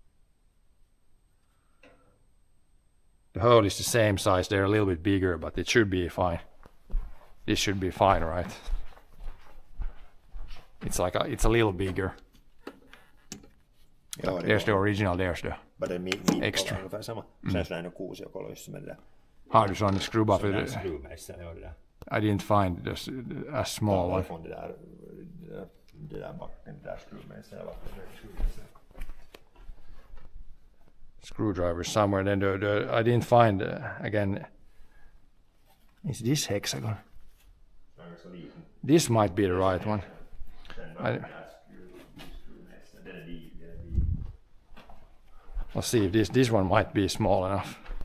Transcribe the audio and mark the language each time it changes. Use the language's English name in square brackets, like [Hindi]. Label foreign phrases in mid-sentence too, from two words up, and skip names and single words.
[English] The hole is the same size. They're a little bit bigger, but it should be fine. This should be fine, right? It's a little bigger. [Finnish] Joo, [English] There's the original. There's the extra. [Swedish] Ungefär samma. Sen så är det nog [Finnish] kuusiokolo, jossa mennään. [Swedish] Har du sån skruva för det? Skruvmejsar, ja det där. [English] I didn't find a small one. [Swedish] Från det där backen, det där skruvmejsar. [English] Screwdriver somewhere. Then I didn't find again. Is this hexagon? This might be the right one. Let's see if this one might be small enough.